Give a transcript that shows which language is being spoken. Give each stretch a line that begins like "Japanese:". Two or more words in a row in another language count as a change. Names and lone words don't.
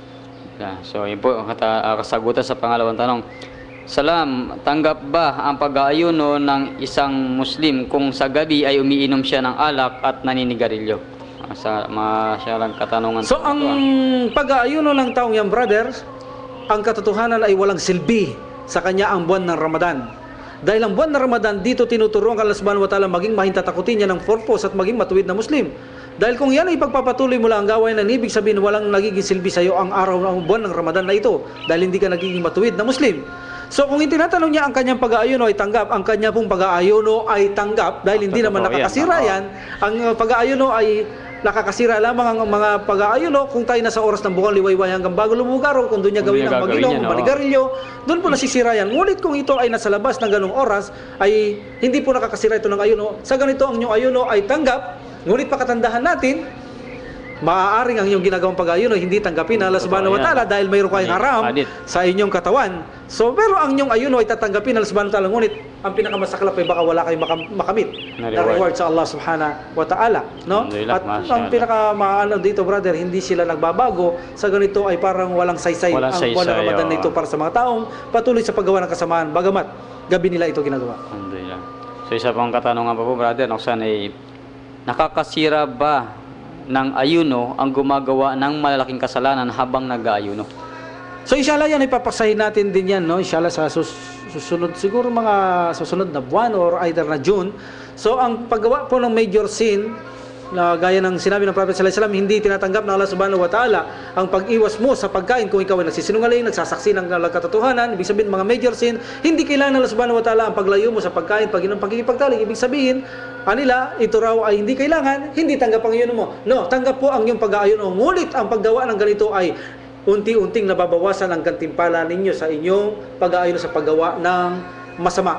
Filipino: So, yun po ang kasagutan sa pangalawang tanong. Salam, tanggap ba ang pag-aayuno ng isang Muslim kung sa gabi ay umiinom siya ng alak at naninigarilyo? Masyalang katanungan. So ang pag-aayuno ng taong yan, brother, ang katotohanan ay walang silbi sa kanya ang buwan ng Ramadan. Dahil ang buwan ng Ramadan, dito tinuturuan ka
Arabic: الله سبحانه وتعالى
Filipino: maging mahintatakutin niya ng purpose at maging matuwid na Muslim. Dahil kung yan ay pagpapatuloy mo lang ang gawain na ibig sabihin walang nagiging silbi sa iyo ang araw ng buwan ng Ramadan na ito dahil hindi ka nagiging matuwid na Muslim. So kung tinatanong niya ang kanyang pag-aayuno ay tanggap, ang kanya pong pag-aayuno ay tanggap dahil hindi naman nakakasira yan. Ang pag-aayuno ay nakakasira lamang ang mga pag-aayuno kung tayo nasa oras ng bukang liwayway hanggang bago lumugaraw, kung doon niya gawin ang mag-inom, manigarilyo, doon po nasisira yan. Ngunit kung ito ay nasa labas ng ganong oras, ay hindi po nakakasira ito ng ayuno. Sa ganito ang inyong ayuno ay tanggap, ngunit pakatandahan natin, maaaring ang inyong ginagawang pag-ayuno hindi tanggapin ng
Arabic: الله سبحانه وتعالى
Filipino: dahil mayroon kayong haram Hadith. sa inyong katawan. So, pero ang inyong ayuno ay tatanggapin ng
Arabic: الله سبحانه وتعالى,
Filipino: ngunit ang pinakamasaklap ay baka wala kayong makamit Na na reward. reward sa
Arabic: الله سبحانه وتعالى.
Filipino: No? Alhamdulillah, At mashallah. ang pinakamaano dito, brother, hindi sila nagbabago. Sa ganito ay parang walang saysay Walang ang buwan ng saysay, Ramadan na oo. ito para sa mga taong patuloy sa paggawa ng kasamaan. Bagamat gabi nila ito ginagawa. Alhamdulillah. So isa pang katanungan pa po, brother, saan ay nakakasira ba ng ayuno ang gumagawa ng malalaking kasalanan habang nag-aayuno? So inshallah yan, ipapasahin natin din yan, no? Inshallah sa susunod, siguro mga susunod na buwan
English: or either
Filipino: na June. So ang paggawa po ng
English: major sin,
Filipino: na gaya ng sinabi ng Prophet
Arabic: صلى الله عليه وسلم,
Filipino: hindi tinatanggap ng
Arabic: الله سبحانه وتعالى
Filipino: ang pag-iwas mo sa pagkain kung ikaw ay nagsisinungaling, nagsasaksi ng katotohanan. Ibig sabihin mga
English: major sin,
Filipino: hindi kailangan ng
Arabic: الله سبحانه وتعالى
Filipino: ang paglayo mo sa pagkain, pagkikipagtalik. Ibig sabihin, anila, ito raw ay hindi kailangan, hindi tanggap ang ayuno mo. No, tanggap po ang iyong pag-aayuno. Ngunit ang paggawa ng ganito ay unti-unting nababawasan ang gantimpala ninyo sa inyong pag-aayuno sa paggawa ng masama.